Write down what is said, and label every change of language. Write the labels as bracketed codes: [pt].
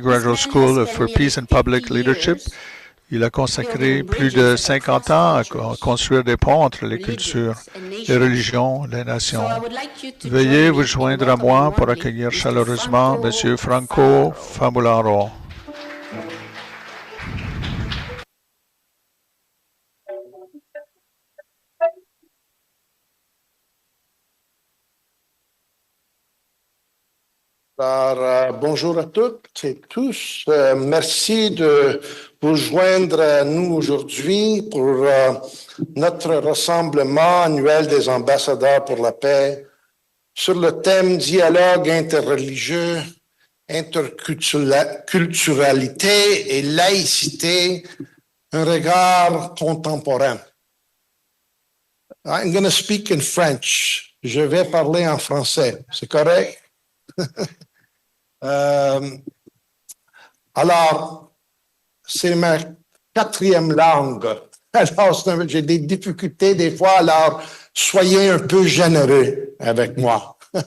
[en] Graduate School for Peace and Public Leadership. [fr] Il a consacré plus de 50 ans à construire des ponts entre les cultures, les religions, les nations. Veuillez vous joindre à moi pour accueillir chaleureusement M. Franco Famularo. Alors, bonjour à toutes et tous. Merci de vous joindre à nous aujourd'hui pour notre rassemblement annuel des ambassadeurs pour la paix sur le thème dialogue interreligieux, interculturalité et laïcité, un regard contemporain. [en] I'm going to speak in French. [fr] Je vais parler en français. C'est correct? Alors, c'est ma 4e langue. Alors, j'ai des difficultés des fois, alors soyez un peu généreux avec moi.